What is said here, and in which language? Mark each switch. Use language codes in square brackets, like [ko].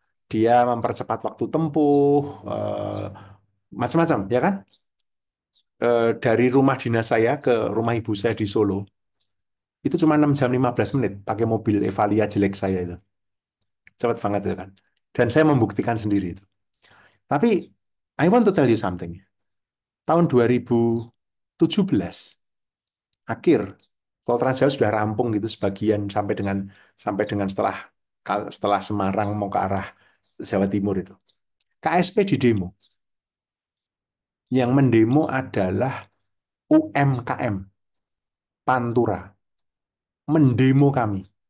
[id] Dia mempercepat waktu tempuh, macam-macam, ya kan? Dari rumah dinas saya ke rumah ibu saya di Solo, itu cuma 6 jam 15 menit pakai mobil Evalia jelek saya itu. Cepat banget ya kan? Dan saya membuktikan sendiri itu. Tapi, [en] I want to tell you something. [id] Tahun 2017, akhir Tol Trans Jawa sudah rampung gitu sebagian sampai dengan setelah Semarang mau ke arah Jawa Timur itu. KSP di demo. Yang mendemo adalah UMKM Pantura. Mendemo kami.